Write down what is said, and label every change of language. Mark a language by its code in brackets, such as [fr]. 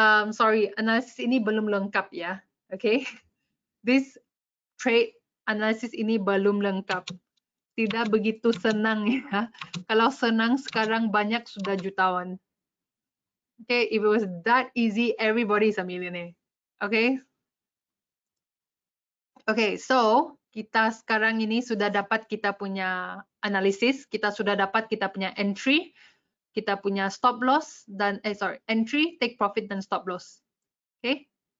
[ms] Sorry, analisis ini belum lengkap ya. Okay? This trade analisis ini belum lengkap. Tidak begitu senang ya. Kalau senang sekarang banyak sudah jutawan. [en] Okay, if it was that easy, everybody is a millionaire. Okay. [ms] Okay, so kita sekarang ini sudah dapat kita punya analisis, kita sudah dapat kita punya entry, kita punya stop loss dan entry, take profit dan stop loss. Okay.